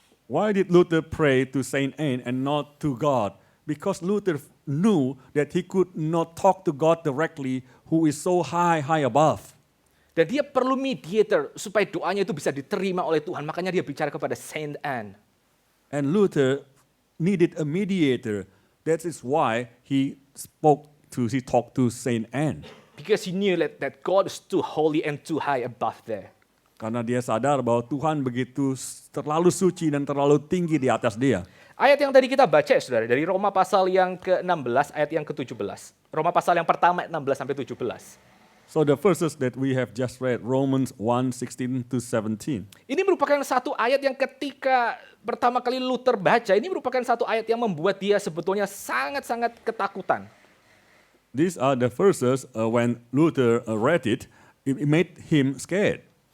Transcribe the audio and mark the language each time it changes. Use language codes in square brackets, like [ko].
[en] Why did Luther pray to Saint Anne and not to God? Because Luther knew that he could not talk to God directly, who is so high above. [id] Dan dia perlu mediator supaya doanya itu bisa diterima oleh Tuhan. Makanya dia bicara kepada Saint Anne. [en] And Luther needed a mediator. That is why he talked to Saint Anne. Because he knew that God is too holy and too high above there. [id] Karena dia sadar bahwa Tuhan begitu terlalu suci dan terlalu tinggi di atas dia. Ayat yang tadi kita baca, saudara, dari Roma pasal yang ke-16 ayat yang ke-17. Roma pasal yang pertama ayat 16 sampai 17. [en] So the verses that we have just read, Romans 1:16 to 17. [id] Ini merupakan satu ayat yang ketika pertama kali Luther baca, ini merupakan satu ayat yang membuat dia sebetulnya sangat-sangat ketakutan. [en] These are the verses when Luther read it, it made him scared.